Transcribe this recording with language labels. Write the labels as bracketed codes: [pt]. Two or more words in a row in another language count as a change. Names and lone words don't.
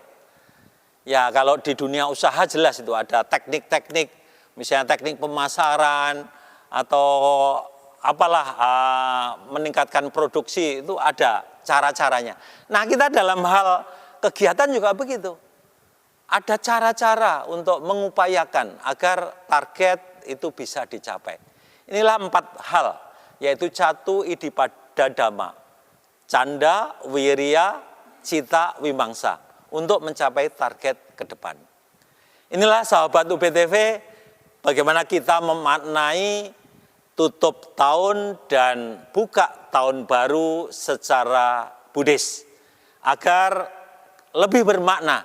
[id] Ya, kalau di dunia usaha jelas itu ada teknik-teknik, misalnya teknik pemasaran atau apalah meningkatkan produksi, itu ada cara-caranya. Nah, kita dalam hal kegiatan juga begitu. Ada cara-cara untuk mengupayakan agar target itu bisa dicapai. Inilah 4 hal, yaitu [pi] catu idipada dhamma, [id] canda, [pi] wirya, cita, wimangsa, [id] untuk mencapai target ke depan. Inilah sahabat UBTV, bagaimana kita memaknai tutup tahun dan buka tahun baru secara Buddhis, agar lebih bermakna.